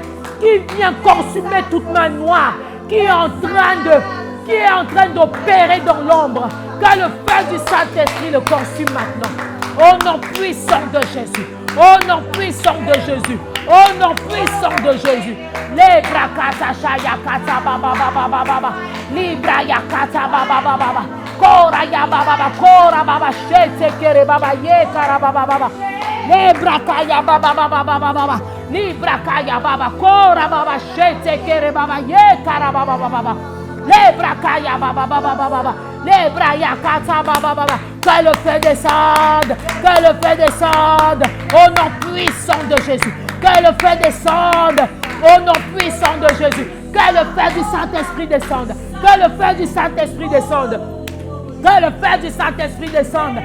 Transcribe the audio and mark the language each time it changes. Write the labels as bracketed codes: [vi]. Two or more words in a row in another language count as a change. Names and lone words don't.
[fr] Qu'il vienne consumer toute main noire. Qui est en train d'opérer dans l'ombre. Que le feu du Saint-Esprit le consume maintenant. Au nom puissant de Jésus. Au nom puissant de Jésus. Au nom puissant de Jésus. Les brakata shayakata baba baba baba baba. Libra yakata baba baba baba. Kora ya baba baba. Kora baba shete kere baba ye kara baba baba. Les brakaya baba baba baba baba. Libra kaya baba. Kora baba shete kere baba ye kara baba baba. Les brakaya baba baba baba. Les brakata baba baba. Que le feu descende. Que le feu descende. Au nom puissant de Jésus. Que le feu descende. Au nom puissant de Jésus. Que du Saint-Esprit descende. Que le feu du Saint-Esprit descende. Que le feu du Saint-Esprit descende.